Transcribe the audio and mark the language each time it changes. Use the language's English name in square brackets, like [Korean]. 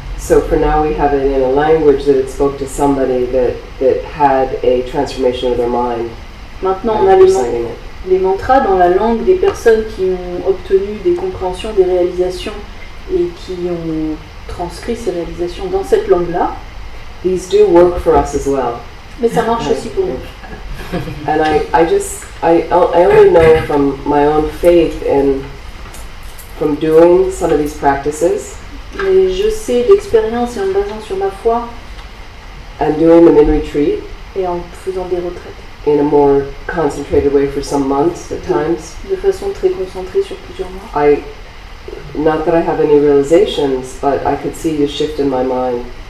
[English] So for now we have it in a language that it spoke to somebody that had a transformation of their mind. [French] Maintenant on [English] and a reciting it. [French] les mantras dans la langue des personnes qui ont obtenu des compréhensions, des réalisations et qui ont transcrit ces réalisations dans cette langue-là. [English] These do work for us as well. [French] Mais ça marche aussi pour nous. [English] And I only know from my own faith and from doing some of these practices [French] Mais je sais d'expérience et en me basant sur ma foi [English] and doing them in retreat [French] et en faisant des retraites [English] in a more concentrated way for some months at times. [French] de façon très concentrée sur plusieurs mois. [English] Not that I have any realizations, but I could see a shift in my mind.